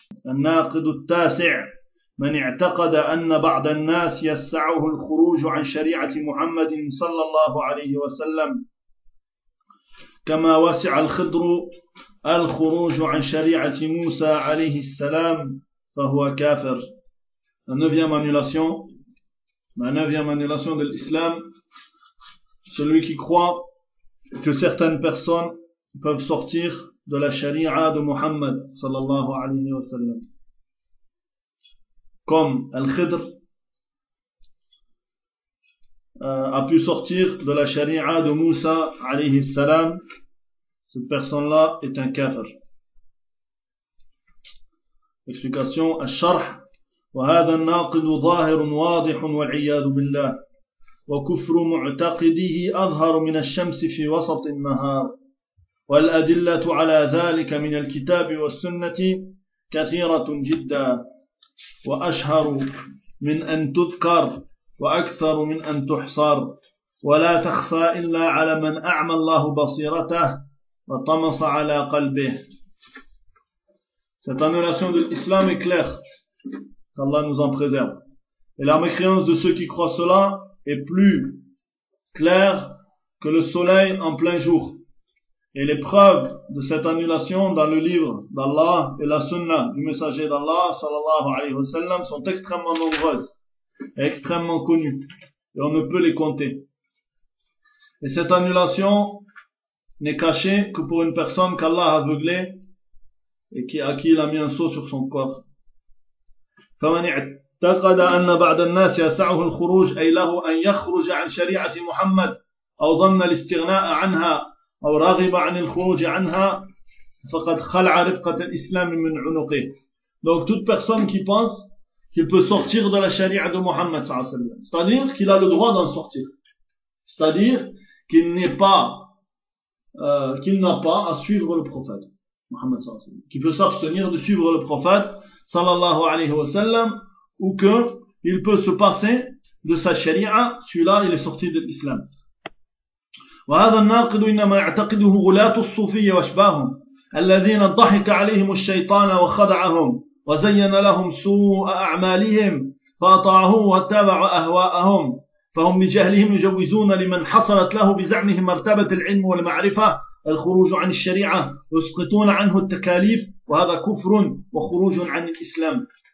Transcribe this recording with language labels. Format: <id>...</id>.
<ar>Al-Naqd al-Tasi' من اعتقد أن بعض الناس يسعه الخروج عن شريعة محمد صلى الله عليه وسلم كما وسع الخضر الخروج عن شريعة موسى عليه السلام فهو كافر.</ar> <fr>La neuvième annulation, la neuvième annulation de l'islam, celui qui croit que certaines personnes peuvent sortir de la sharia de Muhammad</fr> <ar>صلى الله عليه وسلم</ar> <fr>comme Al-Khidr a pu sortir de la sharia de Moussa alayhi salam, cette personne-là est un kafir. Explication Al-Sharh.</fr> <ar>وهذا الناقد ظاهر واضح والعياذ بالله وكفر معتقده أظهر من الشمس في وسط النهار والأدلة على ذلك من الكتاب والسنة كثيرة جدا وأشهر من أن تذكر وأكثر من أن تحصر ولا تخفى إلا على من أعمى الله بصيرته وطمس على قلبه.</ar> <fr>Cette annulation de l'islam est claire, qu'Allah nous en préserve. Et la mécréance de ceux qui croient cela est plus claire que le soleil en plein jour. Et les preuves de cette annulation dans le livre d'Allah et la sunna du messager d'Allah sallallahu alayhi wa sallam sont extrêmement nombreuses et extrêmement connues. Et on ne peut les compter. Et cette annulation n'est cachée que pour une personne qu'Allah a aveuglée et à qui il a mis un sceau sur son corps.</fr> <ar>فمن اعتقد أن بعض الناس يسعه الخروج أي له أن يخرج عن شريعة محمد أو ظن الاستغناء عنها أو راغب عن الخروج عنها فقد خلع ربقة الإسلام من عنقه.</ar> <fr>Donc toute personne qui pense qu'il peut sortir de la sharia de Muhammad sallallahu alayhi wa sallam, c'est-à-dire qu'il a le droit d'en sortir, c'est-à-dire qu'il n'est pas qu'il n'a pas à suivre le prophète Muhammad sallallahu alayhi wa sallam, qui peut s'abstenir de suivre le prophète sallallahu alayhi wa sallam, ou qu'il peut se passer de sa sharia, celui-là il est sorti de l'islam.</fr> <ar>وهذا الناقد إنما يعتقده غلاة الصوفية وأشباههم الذين ضحك عليهم الشيطان وخدعهم وزين لهم سوء أعمالهم فأطاعوه واتبعوا أهواءهم فهم بجهلهم يجوزون لمن حصلت له بزعمهم مرتبة العلم والمعرفة الخروج عن الشريعة يسقطون عنه التكاليف وهذا كفر وخروج عن الإسلام.</ar>